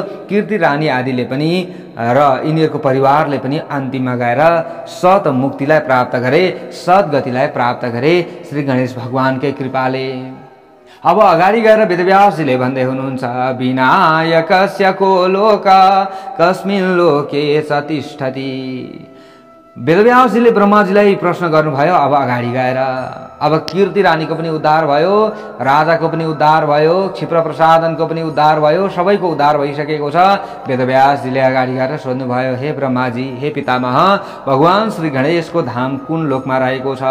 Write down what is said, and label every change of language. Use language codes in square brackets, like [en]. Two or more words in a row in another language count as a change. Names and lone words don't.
[ne] कीर्ति रानी आदिले पनि र यिनीहरूको परिवारले पनि अन्तिममा गएर सत मुक्तिलाई प्राप्त गरे, सद्गतिलाई प्राप्त गरे श्री गणेश भगवानकै कृपाले। अब अगाडि गएर वेदव्यासजीले भन्दै हुनुहुन्छ, [sa] विनायकस्य को लोक कस्मिन् लोके च तिष्ठति। [ne] वेदव्यासजीले ब्रह्माजीलाई प्रश्न गर्नुभयो। अब अगाडि गएर अब कीर्ति रानीको पनि उद्धार भयो, राजाको पनि उद्धार भयो, क्षिप्र प्रसादनको पनि उद्धार भयो, सबैको उद्धार भइसकेको छ। वेदव्यासजीले अगाडि गएर सोध्नुभयो, हे ब्रह्माजी, हे पितामह, भगवान श्री गणेशको धाम कुन लोकमा रहेको छ?